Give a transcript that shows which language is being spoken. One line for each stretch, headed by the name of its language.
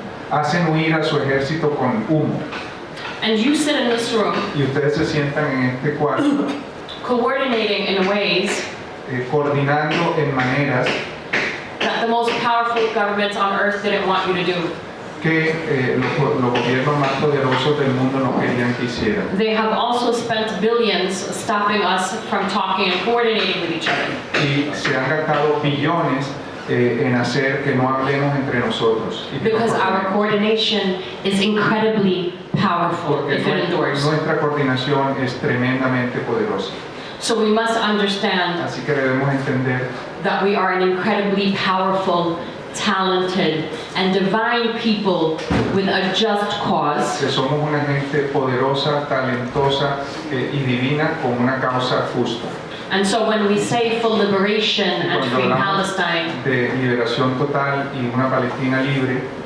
Spanish: Hacen huir a su ejército con humo.
English: And you sit in this room
Spanish: Y ustedes se sientan en este cuarto
English: coordinating in ways
Spanish: coordinando en maneras
English: that the most powerful governments on earth didn't want you to do.
Spanish: que los gobiernos más poderosos del mundo no querían que hicieran.
English: They have also spent billions stopping us from talking and coordinating with each other.
Spanish: Y se han gastado billones en hacer que no hablemos entre nosotros. Y que no
English: Because our
Spanish: coordinemos.
English: coordination is incredibly powerful
Spanish: Porque
English: if it endures.
Spanish: nuestra coordinación es tremendamente poderosa.
English: So we must understand
Spanish: Así que debemos entender
English: that we are an incredibly powerful, talented, and divine people with a just cause.
Spanish: que somos una gente poderosa, talentosa y divina con una causa justa.
English: And so when we say full liberation and
Spanish: Cuando
English: free
Spanish: hablamos
English: Palestine,
Spanish: de liberación total y una Palestina libre,